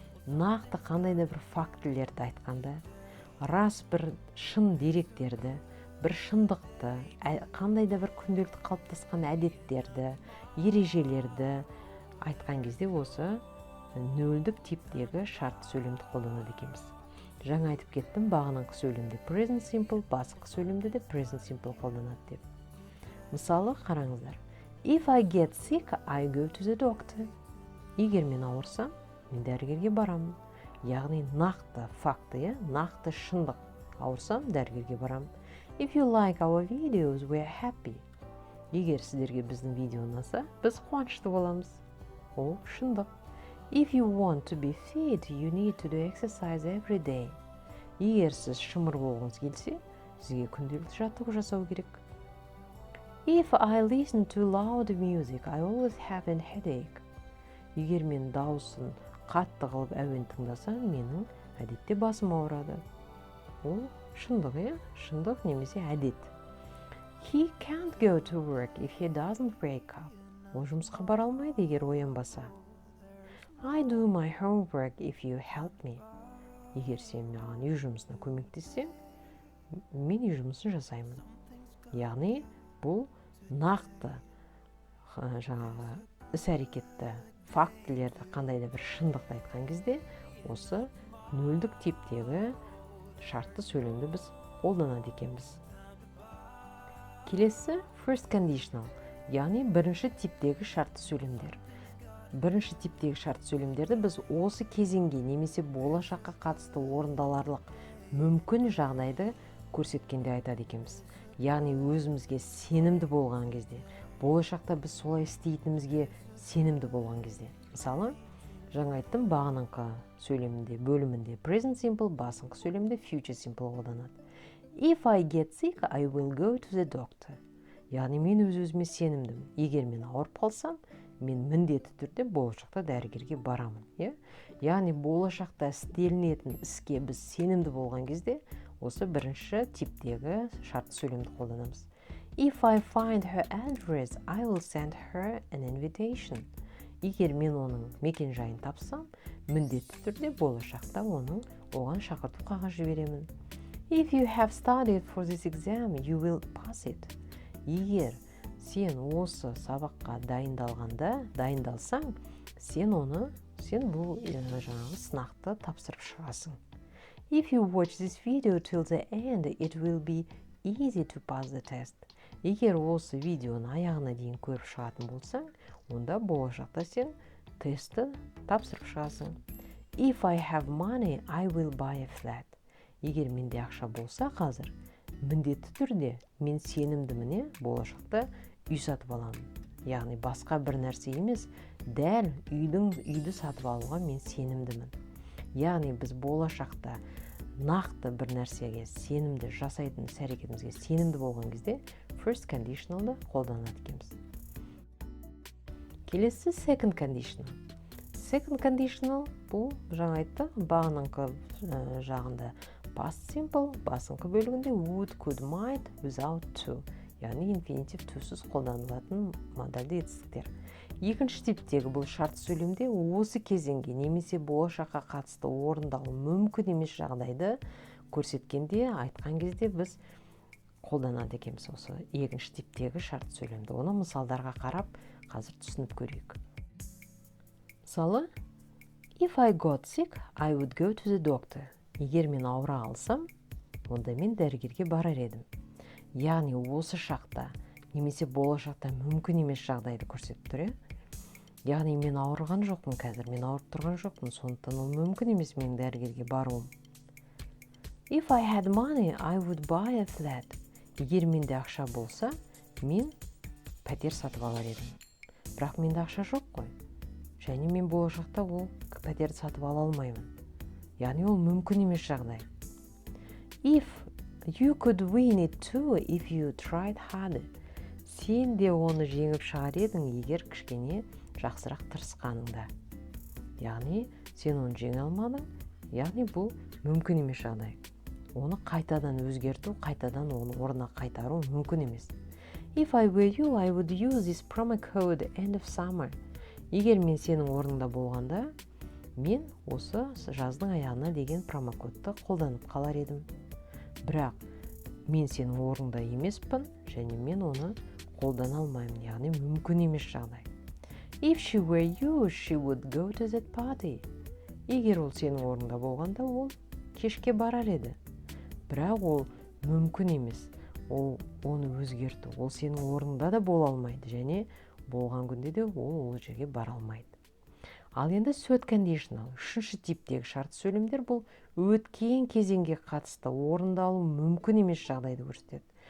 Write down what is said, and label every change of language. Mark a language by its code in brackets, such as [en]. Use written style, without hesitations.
[kk] Нақты қандайда бір фактілерді айтқанда, рас бір шын деректерді, бір шындықты, қандайда бір күнделікті қалыптасқан әдеттерді, ережелерді айтқан кезде осы нөлдік типтегі шартты сөйлемді қолданады екенбіз. Жаңа айтып кеттім, бағыныңқы сөйлемде present simple, басыңқы сөйлемде де present simple қолданады деп. Мысалы, қараңыздар. [en] If I get sick, I go to the doctor. [kk] Егер мен ауырсам, мен дәрігерге барамын. Яғни нақты факты, нақты шындық. Ауырсам, дәрігерге барамын. [en] If you like our videos, we are happy. [kk] Егер сіздерге біздің видео ұнаса, біз қуанышты боламыз. Ол шындық. [en] If you want to be fit, you need to do exercise every day. [kk] Егер сіз шымыр болғыңыз келсе, сізге күнделікті жаттығу жасау керек. [en] If I listen to loud music, I always have a headache. [kk] Егер мен дауысын қатты қылып әуен тыңдасам, менің әдетте басым ауырады. Ол шындық, шындық немесе әдет. [en] He can't go to work if he doesn't wake up. [kk] Ол жұмысқа бара алмайды, егер оянбаса. [en] I do my homework if you help me. [kk] Егер сен маған үй жұмысына көмектессең, мен үй жұмысын жасаймын. Яғни бұл нақты жаңағы іс-әрекетті, фактілерді, қандайда бір шындықты айтқан кезде осы нөлдік типтегі шартты сөйлемді біз қолданады екенбіз. Келесі first conditional, яғни бірінші типтегі шартты сөйлемдер. Бірінші типтегі шартты сөйлемдерді біз осы кезеңге немесе болашаққа қатысты орындаларлық мүмкін жағдайды көрсеткенде айтады екенбіз. Яғни өзімізге сенімді болған кезде, болашақта біз солай істейтінімізге сенімді болған кезде. Мысалы, жаңа айттым, бағыныңқы сөйлемінде, бөлімінде present simple, басыңқы сөйлемде future simple қолданады. [en] If I get sick, I will go to the doctor. [kk] Яғни мен өз-өзіме сенімдім. Егер мен ауырып қалсам, мен міндетті түрде болашақта дәрігерге барамын. Яғни болашақта істелінетін іске біз сенімді болған кезде осы бірінші типтегі шартты сөйлемді қолданамыз. [en] If I find her address, I will send her an invitation. [kk] Егер мен оның мекен жайын тапсам, міндетті түрде болашақта оған шақырту қағаз жіберемін. [en] If you have studied for this exam, you will pass it. [kk] Егер сен осы сабаққа дайындалсаң, сен бұл жаңағы сынақты тапсырып шығасың. [en] If you watch this video till the end, it will be easy to pass the test. [kk] Егер осы видеоны аяғына дейін көріп шығатын болсаң, онда болашақта сен тестті тапсырып шығасың. [en] If I have money, I will buy a flat. [kk] Егер менде ақша болса қазір, міндетті түрде мен сенімдімін, болашақта үй сатып аламын. Яғни басқа бір нәрсе емес, дәл үйді сатып алуға мен сенімдімін. Яғни біз болашақта нақты бір нәрсеге сенімді жасайтын іс-әрекетімізге сенімді болған кезде first conditionalды қолданады екенбіз. Келесі second conditional. Second conditional бұл жаңа айтты, бағаныңқы жағында past simple, басыңқы бөлігінде would, could, might, without to. Яғни инфинитив тусыз қолданылатын модальді етістіктер. Екінші типтегі бұл шарт сөйлемде осы кезеңге немесе болашаққа қатысты орындалу мүмкін емес жағдайды көрсеткенде, айтқан кезде біз қолданады екенбіз осы екінші типтегі шарт сөйлемді. Оны мысалдарға қарап, қазір түсініп көрейік. Мысалы, [en] if I got sick, I would go to the doctor. [kk] Егер мен ауыра алсам, онда мен дәрігерге барар едім. Яғни осы шақта немесе болашақта мүмкін емес жағдайды көрсетіп тұр. Яғни мен ауырған жоқпын қазір, мен ауырып тұрған жоқпын, сондықтан ол мүмкін емес мен дәрігерге баруым. [en] If I had money, I would buy a flat. [kk] Егер менде ақша болса, мен пәтер сатып алар едім. Бірақ менде ақша жоқ қой. Және мен болашақта ол пәтерді сатып ала алмаймын. Яғни ол мүмкін емес жағдай. [en] If you could win it too if you tried harder. [kk] Сен де оны жеңіп шығар едің, егер кішкене жақсырақ тырысқаныңда. Яғни сен оны жеңе алмадың, яғни бұл мүмкін емес жағдай. Оны қайтадан өзгерту, қайтадан оны орнына қайтару мүмкін емес. [en] If I were you, I would use this promo code end of summer. [kk] Егер мен сенің орныңда болғанда, мен осы жаздың аяғына деген промокодты қолданып қалар едім. Бірақ мен сенің орныңда емеспін, және мен оны қолдана алмаймын, яғни мүмкін емес жағдай. [en] If she were you, she would go to that party. [kk] Егер ол сенің орныңда болғанда, ол кешке барар еді. Бірақ ол мүмкін емес. Оны өзгерту. Ол сенің орныңда да бола алмайды, және болған күнде де ол жерге бара алмайды. Ал енді third conditional, үшінші типтегі шарт сөйлемдер бұл өткен кезеңге қатысты орындалу мүмкін емес жағдайды көрсетеді.